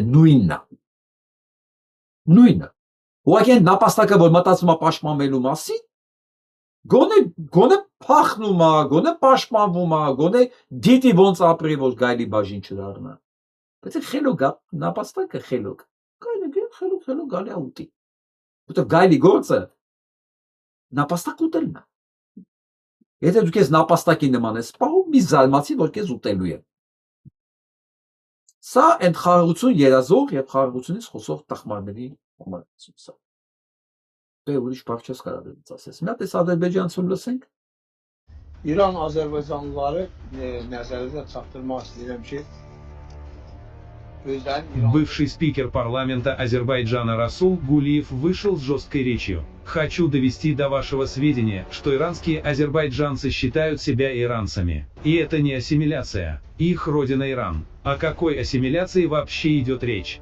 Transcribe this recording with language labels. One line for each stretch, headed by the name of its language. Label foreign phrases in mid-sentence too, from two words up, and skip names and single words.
Armenian: նույնն է։ Նույնը։ Ուղղակի այն նապաստակը, որ մտածում է պաշտպանվելու մասին, գոնե փախնում է, գոնե պաշտպանվում է, գոնե դիտի ոնց ապրի, որ գայլի բաժին չդառնա։ Բայց խելոք նապաստակը խելոք։ Գայլը խելոք գալի է ուտի։ Որտեղ գայլի գործը նապաստակ ուտելն է։ Եթե դու քեզ նապաստակի նման ես սպահում, մի զարմացի, որ քեզ ուտելու է։ Սա այդ խաղաղություն երազող եւ խաղաղությունից խոսող տխմարների համարություն։ Դե ուրիշ բառ չես կարող դից ասես։ Մի հատ էս ադրբեջանցուն լսենք։
Azerbaijani: İran Azerbaycanlıları nəzərdə çatdırmaq istəyirəm ki,
Russian: Бывший спикер парламента Азербайджана Расул Гулиев вышел с жесткой речью. Хочу довести до вашего сведения, что иранские азербайджанцы считают себя иранцами. И это не ассимиляция. Их родина Иран. О какой ассимиляции вообще идет речь?